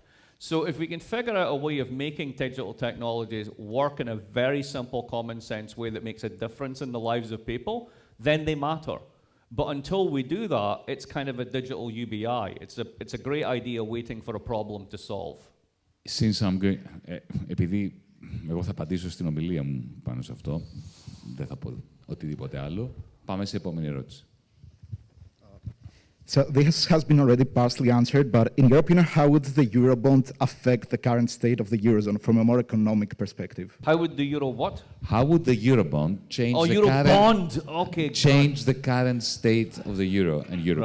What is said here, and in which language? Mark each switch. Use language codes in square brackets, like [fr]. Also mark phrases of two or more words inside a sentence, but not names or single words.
[en] So if we can figure out a way of making digital technologies work in a very simple, common sense way that makes a difference in the lives of people, then they matter. But until we do that, it's kind of a digital UBI. It's a great idea waiting for a problem to solve. Since I'm going, [el] επειδή εγώ θα απαντήσω στην ομιλία μου πάνω σε αυτό, δεν θα πω οτιδήποτε άλλο, πάμε σε επόμενη ερώτηση. [en] So this has been already partially answered, but in your opinion, how would the Eurobond affect the current state of the Eurozone from a more economic perspective? How would the Euro what? How would the Eurobond change change the current state of the Euro and Europe?